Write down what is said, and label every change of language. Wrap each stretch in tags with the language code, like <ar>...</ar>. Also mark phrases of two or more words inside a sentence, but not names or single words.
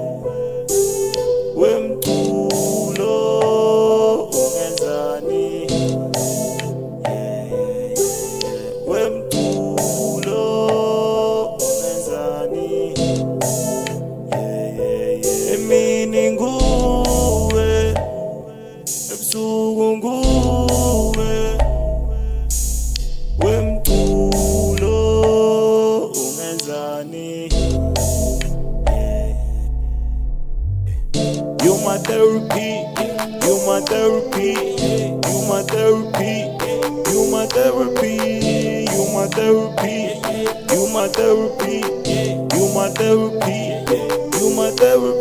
<zu>wemculo ungenzani, wemculo ungenzani, emini nguwe, ebusuku nguwe, wemculo ungenzani.</zu> <en>You my therapy, you my therapy, you my therapy, you my therapy, you my therapy, you my therapy, you my therapy, you my therapy.</en>